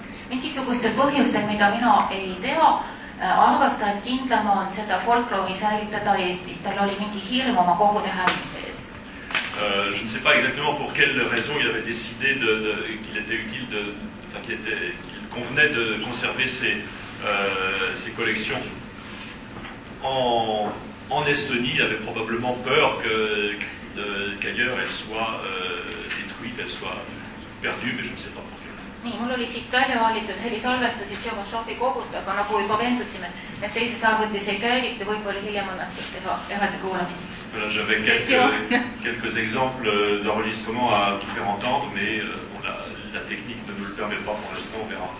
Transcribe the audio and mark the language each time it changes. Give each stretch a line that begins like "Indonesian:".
Estonian: Mingisugustel põhjustel, mida mina ei tea, arvas ta, et kindlam on seda folkloori säilitada Eestis. Tal oli mingi hirm oma kogude hävimise ees.
French: Je ne sais pas exactement pour quelle raison il avait décidé qu'il était utile qu'il convenait de conserver ses collections en en Estonie, il avait probablement peur qu'ailleurs elle soit détruite, elle soit perdue, mais je ne sais pas pourquoi.
Estonian: Nii, mul oli siit välja valitud helisalvestusi Tšervašovi kogust, aga nagu juba veendusime, et teises arvutis ei käivitu, võib-olla hiljem õnnestus teha eraldi kuulamist.
French: Voilà, j'avais quelques exemples d'enregistrement à vous faire entendre, mais bon, la technique ne nous le permet pas pour l'instant, on verra.